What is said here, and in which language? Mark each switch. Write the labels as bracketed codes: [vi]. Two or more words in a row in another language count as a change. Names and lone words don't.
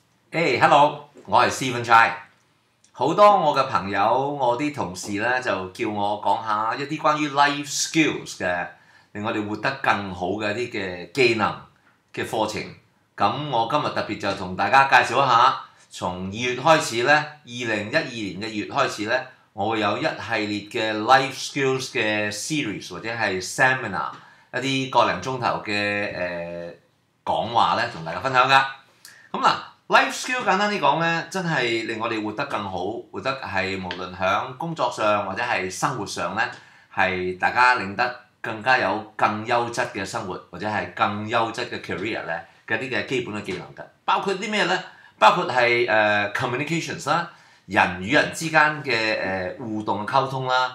[yue] Hello，我係 Stephen Chai。好多我嘅朋友，我啲同事咧就叫我講下一啲關於 [en] life skills [yue] 嘅，令我哋活得更好嘅一啲嘅技能嘅課程。咁我今日特別就同大家介紹一下，從2月開始咧，2012年嘅2月開始咧，我會有一系列嘅 [en] life skills [yue] 嘅 series 或者係 seminar 一啲個零鐘頭嘅講話咧，同大家分享㗎。咁嗱。 [en] Life skill [yue] 簡單啲講咧，真係令我哋活得更好，活得係無論喺工作上或者係生活上咧，係大家令得更加有更優質嘅生活，或者係更優質嘅 career 咧嘅啲嘅基本嘅技能㗎。包括啲咩咧？包括係communications 啦，人與人之間嘅互動嘅溝通啦。